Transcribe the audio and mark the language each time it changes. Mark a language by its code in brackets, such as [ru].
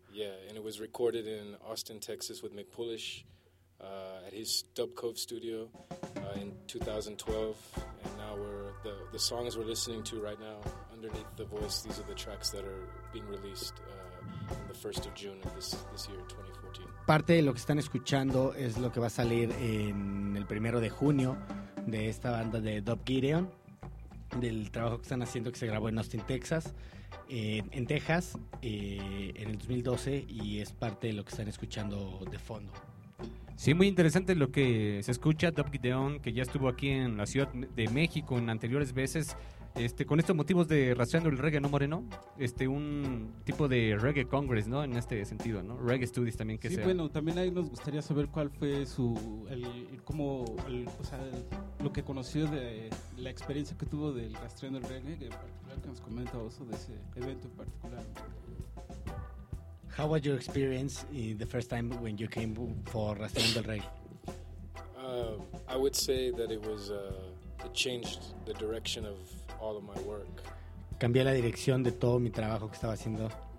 [en] Yeah, and it was recorded in Austin, Texas with Mick Pulish at his Dub Cove studio in 2012, and now we're the songs we're listening to right now underneath the voice, these are the tracks that are being released on the 1st of June of this year, 2014. [es] Parte de lo que están escuchando es lo que va a salir en el primero de junio de esta banda de Dub Gideon, del trabajo que están haciendo, que se grabó en Austin, Texas, en Texas, en el 2012, y es parte de lo que están escuchando de fondo. Sí, muy interesante lo que se escucha. Dub Gideon, que ya estuvo aquí en la Ciudad de México en anteriores veces, con estos motivos de Rastreando el Reggae, ¿no, Moreno? Un tipo de Reggae Congress, ¿no? En este sentido, ¿no? Reggae Studies también, que sí, sea. Sí, bueno, también ahí nos gustaría saber cuál fue su... lo que conoció de la experiencia que tuvo del Rastreando el Reggae, en particular, que nos comenta Oso de ese evento en particular. [en] How was your experience the first time when you came for Rastreando el Reggae? I would say that it was it changed the direction of all of my work. [es] Cambié la dirección de todo mi trabajo que estaba haciendo.